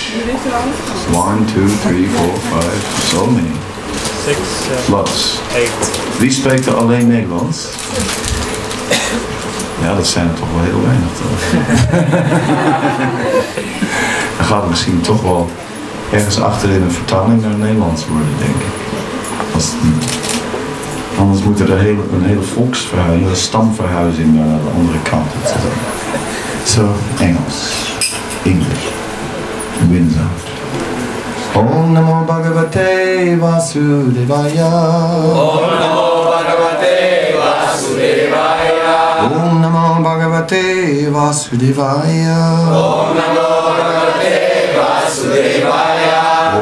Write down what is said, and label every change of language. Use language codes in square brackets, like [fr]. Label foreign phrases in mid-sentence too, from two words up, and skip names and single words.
[en] 1, 2, 3, 4, 5, so many. 6, 7, Lots. 8. [nl] Wie spreekt er alleen Nederlands? Ja, dat zijn er toch wel heel weinig toch? Dan gaat het misschien toch wel ergens achterin een vertaling naar Nederlands worden, denk ik. Als het niet. Anders moet er een hele volksverhuizing, een stamverhuizing naar de andere kant. Zo, Engels, English, Windsor. [sa] ॐ नमो भगवते वासुदेवाय. ॐ नमो भगवते वासुदेवाय. ॐ नमो भगवते वासुदेवाय. ॐ नमो भगवते वासुदेवाय.